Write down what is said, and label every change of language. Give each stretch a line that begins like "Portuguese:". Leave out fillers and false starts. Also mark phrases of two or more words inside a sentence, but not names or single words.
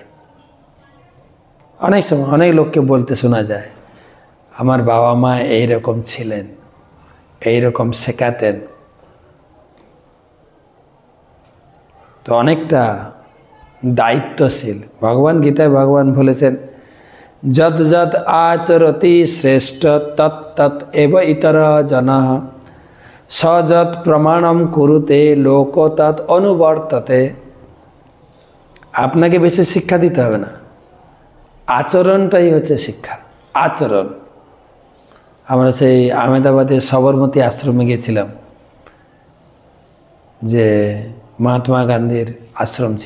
Bangla: অনেক সময় অনেক লোককে বলতে শোনা যায়, আমার বাবা মা এইরকম ছিলেন, এইরকম শেখাতেন। তো অনেকটা দায়িত্বশীল। ভগবান গীতায় ভগবান বলেছেন,
Sanskrit: যদ যদ আচরতি শ্রেষ্ঠ তৎ তৎ এব ইতর জনঃ সযৎ প্রমাণম কুরুতে লোক তৎ অনুবর্ততে।
Bangla: আপনাকে বেশি শিক্ষা দিতে হবে না, আচরণটাই হচ্ছে শিক্ষা। আচরণ। আমরা সেই আহমেদাবাদে সবরমতী আশ্রমে গিয়েছিলাম, যে মহাত্মা গান্ধীর আশ্রম ছিল।